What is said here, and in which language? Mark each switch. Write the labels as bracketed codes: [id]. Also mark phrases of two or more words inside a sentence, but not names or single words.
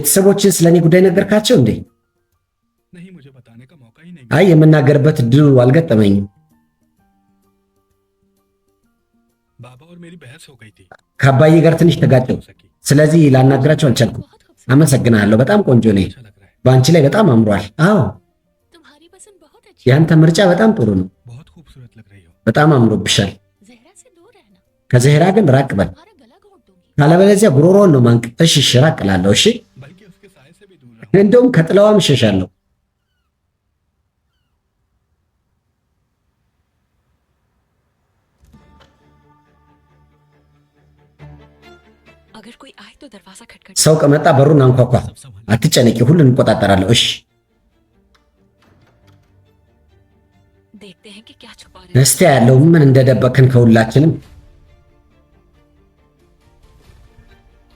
[am] ቤተሰቦችን ስለኔ ጉዳይ ነገርካቸው እንዴ? [hi] नहीं मुझे बताने का मौका ही नहीं [am] አይ የምናገርበት እድሉ አልገጠመኝም። [hi] मिला। बाबा और मेरी बहस हो गई थी। [am] ከአባዬ ጋር ትንሽ ተጋጨው፣ [hi] हो सकी। [am] ስለዚህ ላናግራቸው አልቻልኩም። [hi] बहुत खूबसूरत। [am] አመሰግናለሁ። በጣም ቆንጆ ነኝ። [hi] अच्छा लग रहा है। [am] በአንቺ ላይ በጣም አምሯል። አዎ [hi] तुम्हारी पसंद बहुत अच्छी है। [am] ያንተ ምርጫ በጣም ጥሩ ነው። [hi] बहुत खूबसूरत लग रही हो। [am] በጣም አምሮብሻል። [hi] जहरा से दूर रहना, [am] ከዘሄራ ግን ራቅ በል፣ [hi] तुम्हारा गला घोट दूंगी। [am] ካለበለዚያ ጉሮሮን ነው ማንቅ። እሺ እሺ ራቅ እላለሁ። እሺ [hi] बल्कि उसके साय से भी दूर रहो। [am] እንደውም ከጥላዋም እሸሻለሁ። [hi] अगर कोई आए तो दरवाजा खटखट। [am] ሰው ከመጣ በሩን አንኳኳ። አትጨነቂ፣ ሁሉን እንቆጣጠራለሁ። እሺ [hi] देखते हैं कि क्या छुपा रहे हैं। [am] እስቲ ያለው ምን እንደደበቅን ከሁላችንም።